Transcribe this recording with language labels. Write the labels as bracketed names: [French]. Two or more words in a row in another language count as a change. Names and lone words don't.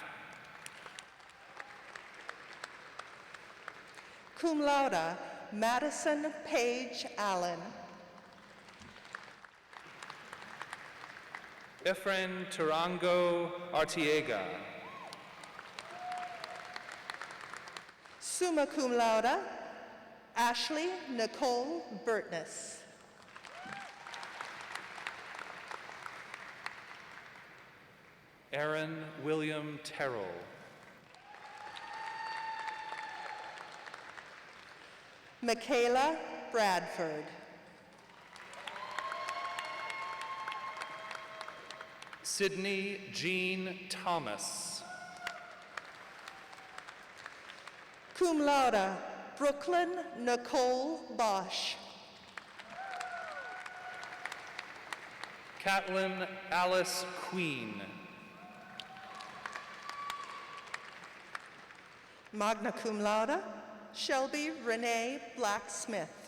[Latin] Cum laude, [English] Madison Page Allen. Efren Tarango Artiega. [Latin] Summa cum laude, [English] Ashley Nicole Burtness. Aaron William Terrell. Michaela Bradford. Sydney Jean Thomas. [Latin] Cum laude, [English] Brooklyn Nicole Bosch. Catelyn Alice Queen. [Latin] Magna cum laude, [English] Shelby Renee Blacksmith.